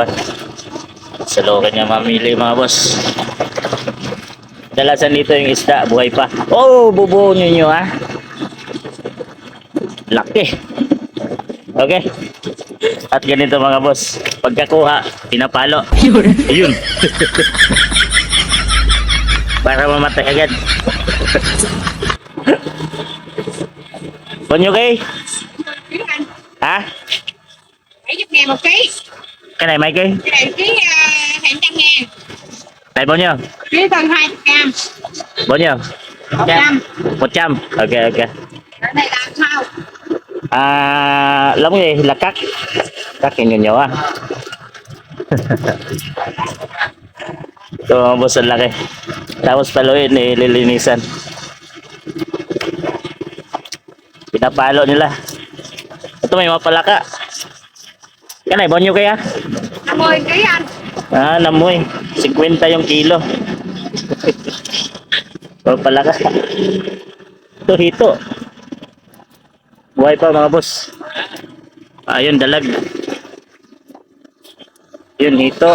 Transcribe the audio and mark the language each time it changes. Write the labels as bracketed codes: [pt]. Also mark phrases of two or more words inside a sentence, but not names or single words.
[tl] Sa lookin niya mamili mga boss. Dalasan dito yung isda, buhay pa. Oh, bubuo nyo ha. Laki. Okay. At ganito mga boss, pagkakuha, pinapalo. Ayun. Para mamatay agad. [vi] Bao nhiêu ký? Hả? 70 ngàn một ký. Cái này mấy ký? Cái này ký 200 ngàn. Này bao nhiêu? Ký hơn 20 gram. Bao nhiêu? 100. 100. Ok ok. Cái này là sao? Lóng gì? Là cắt cái nhỏ nhỏ à. [tl] Ito boss, ang laki. Tapos paluin, nililinisan. Pinapalo nila. Ito may mga palaka. [vi] Cái này bao nhiêu kaya? 50 ký anh. [tl] Namoy. 50 yung kilo. Mga palaka. Ito hito. Buhay pa mga boss. Ayun dalag. Yun hito.